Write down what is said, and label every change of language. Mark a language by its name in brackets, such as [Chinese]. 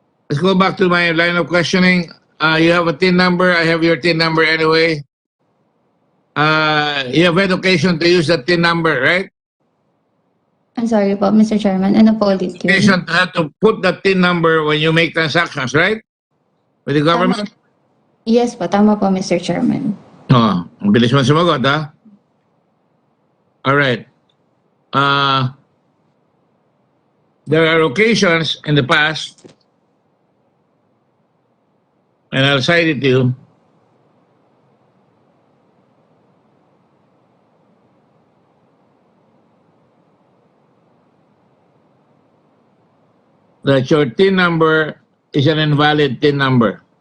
[English] Let's go back to my line of questioning. You have a TIN number. I have your TIN number anyway. You have had occasion to use that TIN number, right? I'm sorry [Filipino] po, Mr. Chairman. Ano po ulit yun? [English] Occasion to have to put that TIN number when you make transactions, right? With the government? Yes [Filipino] po, tama po, Mr. Chairman. Oh, ang bilis mo sumagot, ha? [English] All right. There are occasions in the past, and I'll cite it to you, that your TIN number is an invalid TIN number.